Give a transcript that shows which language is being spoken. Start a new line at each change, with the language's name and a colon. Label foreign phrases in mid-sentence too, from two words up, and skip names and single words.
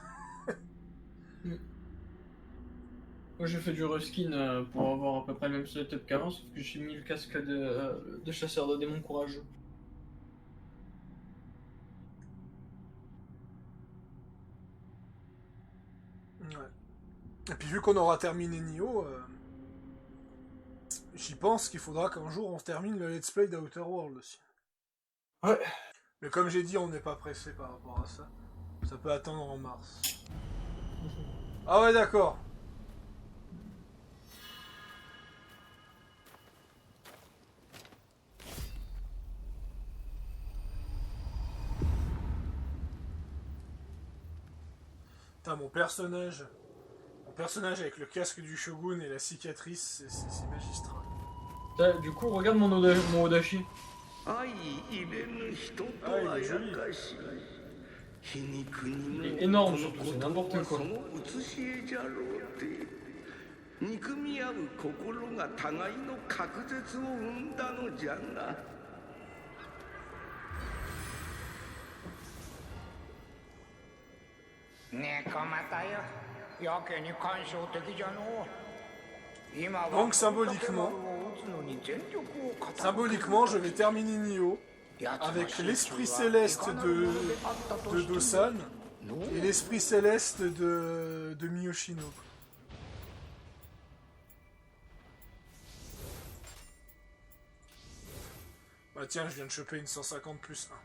French: Moi j'ai fait du reskin pour avoir à peu près le même setup qu'avant, sauf que j'ai mis le casque de chasseur de démons courageux. Ouais. Et puis vu qu'on aura terminé Nioh, j'y pense qu'il faudra qu'un jour on termine le
English: let's play
French: d'Outer World aussi. Ouais. Mais comme j'ai dit, on n'est pas pressé par rapport à ça. Ça peut attendre en mars. Ah ouais, d'accord. Putain, mon personnage avec le casque du Shogun et la cicatrice, c'est magistral. Du coup, regarde mon Odachi. Ah, il est joli. Il est énorme surtout, c'est n'importe quoi.
Japanese: 憎み合う心が互いの隔絶を生んだのじゃな。猫又よ、やけに感傷的じゃの。
French: Donc symboliquement, je vais terminer Nioh avec l'esprit céleste de Dosan et l'esprit céleste de Miyoshino. Bah tiens, je viens de choper une 150 plus 1.